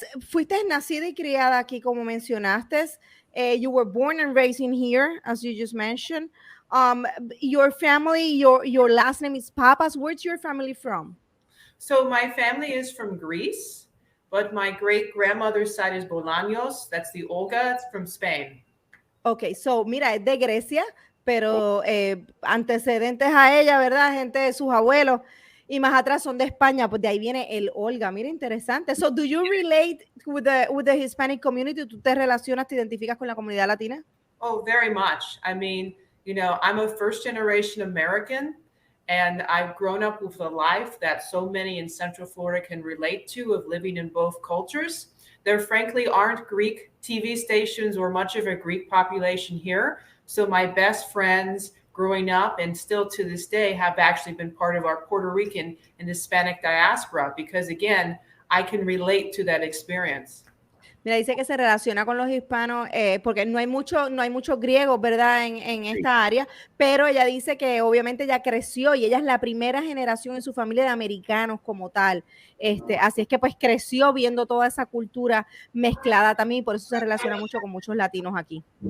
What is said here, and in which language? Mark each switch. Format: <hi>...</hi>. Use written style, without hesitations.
<es>Fuiste nacida y criada aquí, como mencionaste.</es> <en>You were born and raised in here, as you just mentioned. Your family, your last name is Pappas. Where's your family from? So my family is from Greece, but my great grandmother's side is Bolaños. That's the Olga. It's from Spain.</en> <es>Okay, so mira, es de Grecia, pero antecedentes a ella, ¿verdad? Gente de sus abuelos y más atrás son de España, pues de ahí viene el Olga. Mira, interesante.</es> <en>So, do you relate with the Hispanic community?</en> <es>¿Tú te relacionas, te identificas con la comunidad latina?</es> <en>Oh, very much. I mean, you know, I'm a first generation American, and I've grown up with a life that so many in Central Florida can relate to, of living in both cultures. There frankly aren't Greek TV stations or much of a Greek population here. So my best friends growing up and still to this day have actually been part of our Puerto Rican and Hispanic diaspora, because again, I can relate to that experience.</en> <es>Mira, dice que se relaciona con los hispanos porque no hay muchos griegos, ¿verdad? En esta área, pero ella dice que obviamente ella creció y ella es la primera generación en su familia de americanos como tal. Así es que pues creció viendo toda esa cultura mezclada también y por eso se relaciona mucho con muchos latinos aquí.</es>